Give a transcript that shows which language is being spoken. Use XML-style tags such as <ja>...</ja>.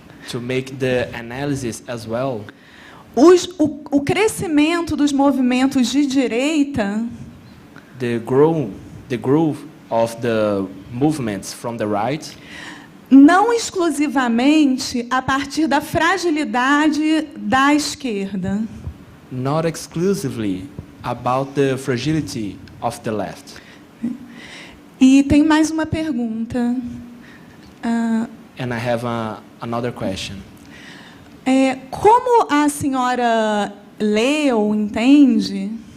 <en>to make the analysis as well</en> <pt>o crescimento dos movimentos de direita</pt> <en>the growth of the movements from the right,</en> <pt>não exclusivamente a partir da fragilidade da esquerda.</pt> <en>not exclusively about the fragility of the left.</en> <pt>E tem mais uma pergunta.</pt> <en>And I have another question.</en> <pt>Como a senhora lê ou entende</pt>